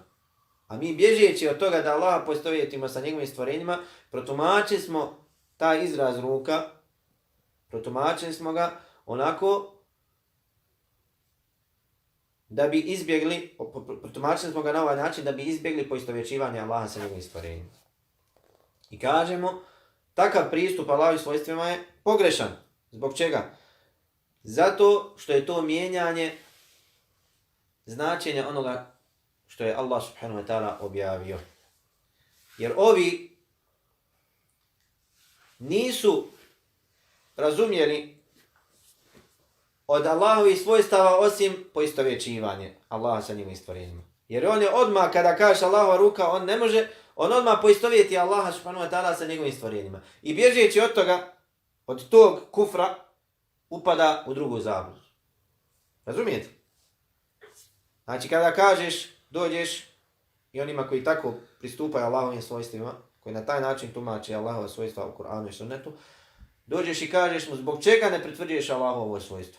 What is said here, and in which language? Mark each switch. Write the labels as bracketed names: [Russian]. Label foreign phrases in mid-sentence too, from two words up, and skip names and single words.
[Bosnian] A mi bježeći od toga da Allaha poistovjetimo sa njegovim stvorenjima, protumačili smo taj izraz ruka, protumačili smo ga onako da bi izbjegli, protumačili smo ga na ovaj način da bi izbjegli poistovjećivanje Allaha sa njegovim stvorenjima. I kažemo, takav pristup Allahovim svojstvima je pogrešan. Zbog čega? Zato što je to mijenjanje značenja onoga što je Allah [Arabic] سبحانه وتعالى [Bosnian] objavio. Jer ovi nisu razumjeli od Allahovih svojstava osim poistovjećivanje Allaha sa njegovim stvorenjima. Jer on je odmah, kada kaže Allahova ruka, on ne može, on odmah poistovjeti Allaha [Arabic] سبحانه وتعالى [Bosnian] sa njegovim stvorenjima. I bježeći od toga, od tog kufra, upada u drugu zabludu. Razumijete? Znači kada kažeš, dođeš i onima koji tako pristupaju Allahovim svojstvima, koji na taj način tumače Allahova svojstva u Kur'anu i sunnetu, dođeš i kažeš mu zbog čega ne pretvrđuješ Allahovo svojstvo.